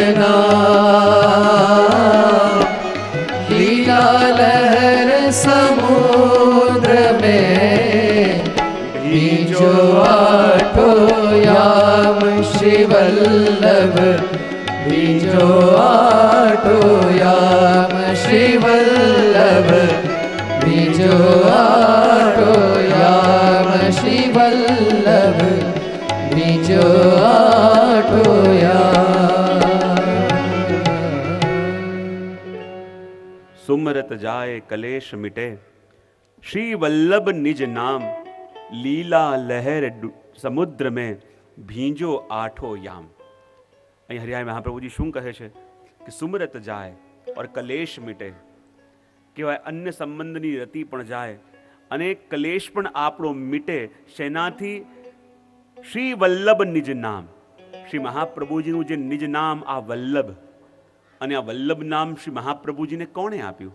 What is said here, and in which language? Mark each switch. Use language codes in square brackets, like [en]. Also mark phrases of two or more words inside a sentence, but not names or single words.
[bra] नाम, लीला लहर समुद्र में भीजो आठो याम, श्री वल्लभ भीजो आठो याम, श्री वल्लभ भीजो आठो याम, श्री वल्लभ भीजो आठो याम. सुमरत जाए कलेश मिटे, श्री वल्लभ निज नाम, लीला लहर समुद्र में भींजो आठो याम. [gu] અહીં હરિરાય મહાપ્રભુજી શું કહે છે કે [bra] सुमरत जाय और कलेश मिटे. [gu] કહેવાય અન્ય સંબંધની રતિ પણ જાય અને કલેશ પણ આપણો મિટે. શેનાથી? [bra] श्री वल्लभ निज नाम. [gu] શ્રી મહાપ્રભુજીનું જે નિજ નામ આ વલ્લભ, અને આ વલ્લભ નામ શ્રી મહાપ્રભુજીને કોણે આપ્યું?